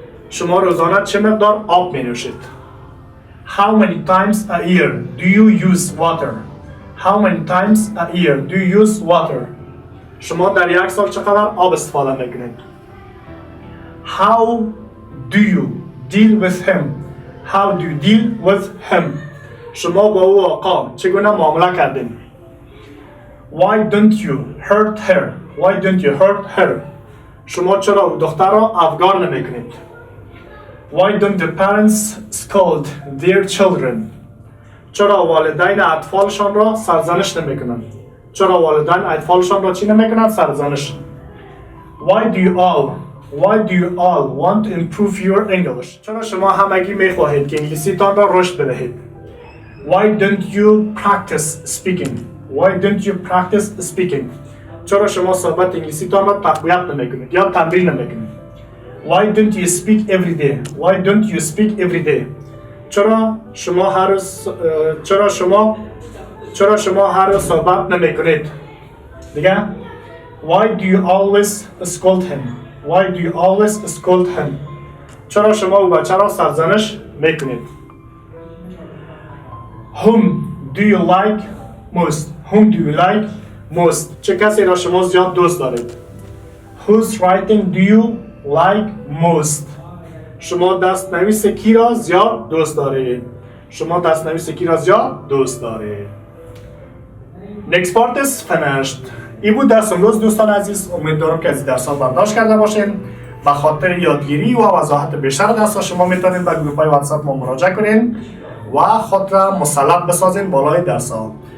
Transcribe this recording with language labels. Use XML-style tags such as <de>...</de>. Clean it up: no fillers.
<fa>شما روزانه چه مقدار آب می نوشید.</fa> <en>how many times a year do you use water? how many times a year do you use water?</en> <fa>شما در یک سال چقدر آب استفاده میکنید.</fa> <en>how do you deal with him? how do you deal with him?</en> <fa>شما با او آقا چگونه معامله کردین.</fa> <en>why don't you hurt her? why don't you hurt her?</en> <fa>شما چرا دختر را افگار نمیکنید.</fa> <en>why don't the parents scold their children?</en> <fa>چرا والدین اطفالشان را سرزنش نمیکنند. چرا والدین اطفالشان را چی نمیکنند؟ سرزنش.</fa> <en>why do you all want to improve your English?</en> <fa>چرا شما همگی میخواهید که انگلیسیتان را رشد بدهید.</fa> <en>why don't you practice speaking? why don't you practice speaking?</en> <fa>چرا شما صحبت انگلیسیتان را تقویت نمیکنید یا تمرین نمیکنید.</fa> <en>why don't you speak every day? why don't you speak every day?</en> <fa>چرا شما هر روز صحبت نمیکنید.</fa> <en>دیگه why do you always scold him? why do you always scold him?</en> <fa>چرا شما او بچه را سرزنش میکنید.</fa> <en>whom do you like most? whom do you like most?</en> <fa>چه کسی را شما زیاد دوست دارید.</fa> <en>whose writing do you like most?</en> <fa>شما دست‌نویس کی را زیاد دوست دارید. شما دست‌نویس کی را زیاد دوست دارید.</fa> <en>Next part is finished.</en> <fa>این بود درس امروز دوستان عزیز. امیدوارم که از درس ها برداشت کرده باشین. به خاطر یادگیری و وضاحت بیشتر درس ها شما میتونید به گروپ های واتساپ ما مراجعه کنین و خود را مسلط بسازین بالای درس ها.</fa>